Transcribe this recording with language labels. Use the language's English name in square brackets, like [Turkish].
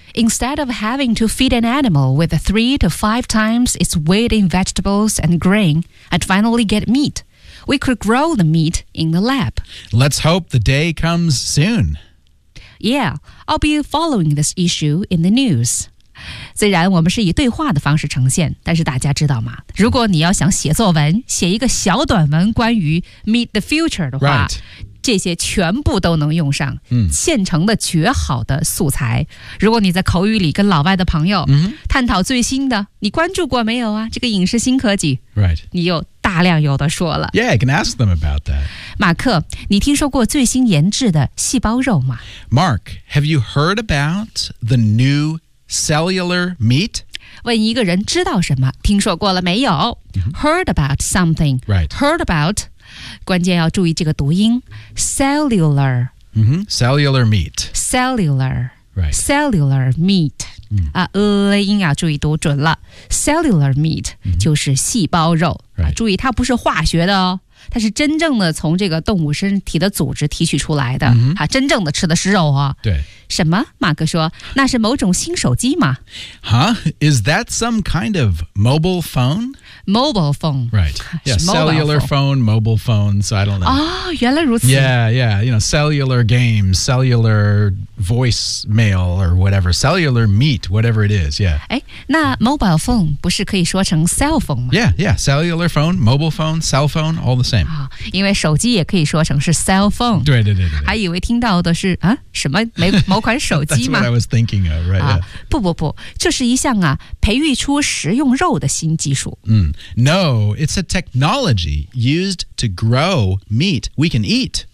[English] Instead of having to feed an animal with 3 to 5 times its weight in vegetables and grain and finally get meat, we could grow the meat in the lab. Let's hope the day comes soon. Yeah, I'll be following this issue in the news. [Chinese] 虽然我们是以对话的方式呈现，但是大家知道吗？如果你要想写作文，写一个小短文关于 Meet the Future 的话、 [English] right. [Chinese] 这些全部都能用上、现成的绝好的素材。如果你在口语里跟老外的朋友、探讨最新的，你关注过没有啊？这个影视新科技、 [English] right. [Chinese] 你有大量有的说了。 [English] Yeah, I can ask them about that. [Chinese] 马克，你听说过最新研制的细胞肉吗？ [English] Mark, have you heard about the newcellular meat? [Chinese] 问一个人知道什么，听说过了没有、 [English] heard about something. Right. Heard about, [Chinese] 关键要注意这个读音 cellular.、 [English] cellular meat. Cellular. Right. Cellular meat.、 [Chinese] 音要注意读准了。 [English] Cellular meat、 [Chinese] 就是细胞肉、 [English] right. [Chinese] 注意它不是化学的哦，它是真正的从这个动物身体的组织提取出来的、真正的吃的是肉啊、对。什么？马克说，那是某种新手机吗？ [English] Huh? Is that some kind of mobile phone? Mobile phone. Right. Yeah, cellular phone, mobile phone, so I don't know. [Chinese] 哦，原来如此。 [English] Yeah, you know, cellular games, cellular voicemail or whatever, cellular meat, whatever it is, yeah. [Chinese] 哎，那 mobile phone 不是可以说成 cell phone 吗？ [English] Yeah, cellular phone, mobile phone, cell phone, all the same. [Chinese] 因为手机也可以说成是 cell phone. 对。还以为听到的是，啊，什么没某款手机吗？ [English] That's what I was thinking of, right?、 [Chinese] 不，这是一项啊，培育出食用肉的新技术。 [English] No, it's a technology used to grow meat we can eat.